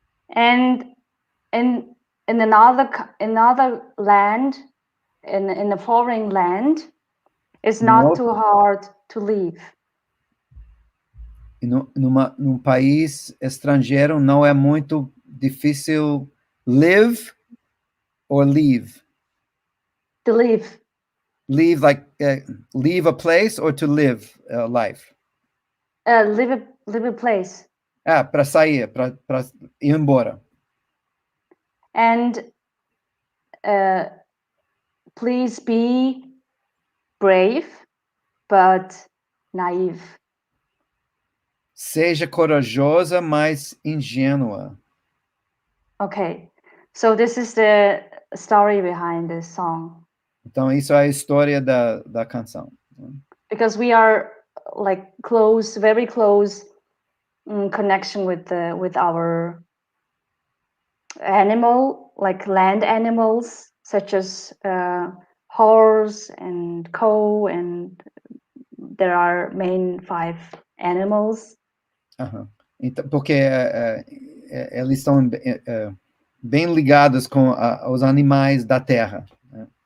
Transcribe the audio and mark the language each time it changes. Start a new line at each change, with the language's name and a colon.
English: And in another land, in a foreign land, it's not too hard to live.
Portuguese: Num país estrangeiro não é muito difícil
English: live or leave? To live. Leave, like leave a place, or to live life? Live a place.
Portuguese: Para sair, para ir embora.
English: And please be brave, but naive.
Portuguese: Seja corajosa, mas ingênua.
English: Okay, so this is the story behind this song.
Portuguese: Então isso é a história da canção.
English: Because we are like close, very close connection with our animal, like land animals, such as horse and cow, and there are main 5 animals.
Portuguese: Então, porque eles estão bem ligados com os animais da terra, né?